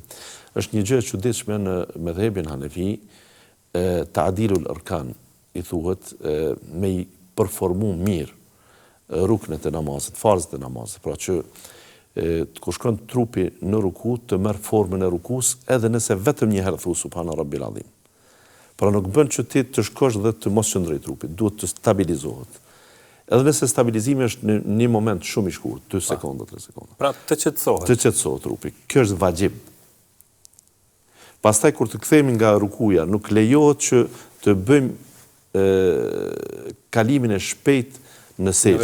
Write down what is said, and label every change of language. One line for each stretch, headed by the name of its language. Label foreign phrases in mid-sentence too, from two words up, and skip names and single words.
Albanian: Është një gjë e çuditshme në medhebin Hanefi,
Arabic: تعديل الأركان,
Albanian: i thuhet, me i përformu mirë ruknet e namazit, farzët e namazit, pra që kur shkon trupi në ruku, të merr formën e rukus, edhe nëse vetëm një herë thu
Arabic: سبحان ربي العظيم.
Albanian: Pra nuk bën që ti të shkosh dhe të mos qëndroj trupit, duhet të stabilizohet. Edhe nëse stabilizimi është në një moment shumë i shkurt, 2 sekonda, 3 sekonda. Pra të qetësohet. Të qetësohet trupi. Kjo është vajib. Pastaj kur të kthehemi nga rukuja, nuk lejohet që të bëjmë kalimin e shpejt në sejdë.